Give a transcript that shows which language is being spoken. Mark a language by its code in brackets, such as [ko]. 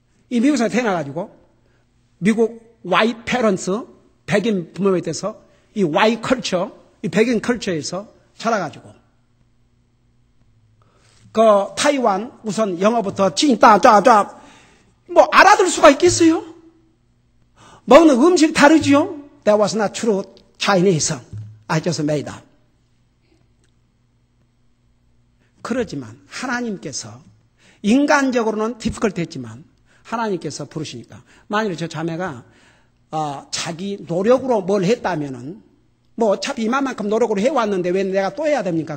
[ko] 이 미국에서 태어나가지고 미국 [en] white parents, [ko] 백인 부모에 대해서 이 [en] white culture, [ko] 이 백인 컬처에서 자라가지고 타이완 우선 영어부터 찐따짜짜 알아들 수가 있겠어요? 먹는 음식 다르지요? [en] That was not true Chinese. I just made up. [ko] 그러지만 하나님께서 인간적으로는 difficult 했지만 하나님께서 부르시니까, 만일에 저 자매가 자기 노력으로 뭘 했다면은 어차피 이만큼 노력으로 해왔는데 왜 내가 또 해야 됩니까?